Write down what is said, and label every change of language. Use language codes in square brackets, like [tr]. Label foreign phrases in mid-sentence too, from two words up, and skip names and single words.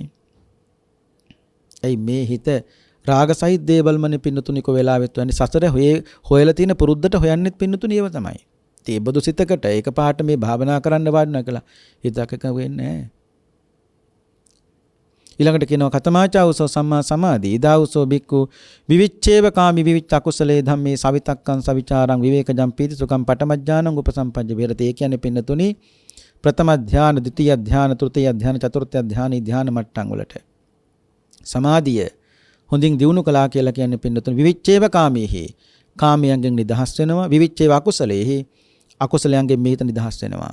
[si] ඇයි මේ හිත රාග සහිත දේවල්මනේ පින්නතුනි කො වෙලාවෙත් වන්නේ සසර හොයලා තියෙන පුරුද්දට හොයන්නෙත් පින්නතුනි ඒව තමයි. ඉතින් ඒ බදු සිතකට එකපාරට මේ භාවනා කරන්න වාඩිනා කළා හිතක වෙන්නේ නැහැ. ඊළඟට කියනවා [pi] කතමාචාවසෝ සම්මා සමාධි ඉදාවසෝ බික්කු විවිච්ඡේව කාමි විවිච්ඡ අකුසලේ ධම්මේ සවිතක්කං සවිචාරං විවේකජම් පීති සුඛං පඨමඥානං උපසම්පජ්ජ විහෙරති. [si] ඒ කියන්නේ පින්නතුනි ප්‍රථම ධාන, ද්විතීය ධාන, තෘතීය ධාන, චතුර්ථ ධාන, ධාන මට්ටම් වලට සමාධිය හොඳින් දියුණු කළා කියලා කියන්නේ පින්නතුනි [pi] විවිච්ඡේව කාමීහි [si] කාමයන්ගෙන් නිදහස් වෙනවා. [pi] විවිච්ඡේව අකුසලේහි [si] අකුසලයන්ගෙන් මේත නිදහස් වෙනවා.